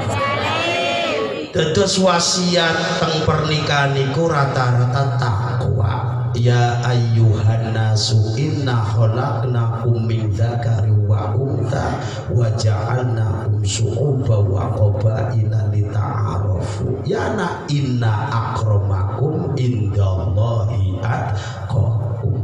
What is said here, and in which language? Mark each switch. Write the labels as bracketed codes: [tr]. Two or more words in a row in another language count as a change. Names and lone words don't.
[jv] Dados wasiat teng pernikahan niku rata-rata takwa. [ar] يا أيها الناس إنا خلقناكم من ذكر وأنثى وجعلناكم شعوبا وقبائل لتعارفوا. يا نا إن أكرمكم عند الله أتقاكم.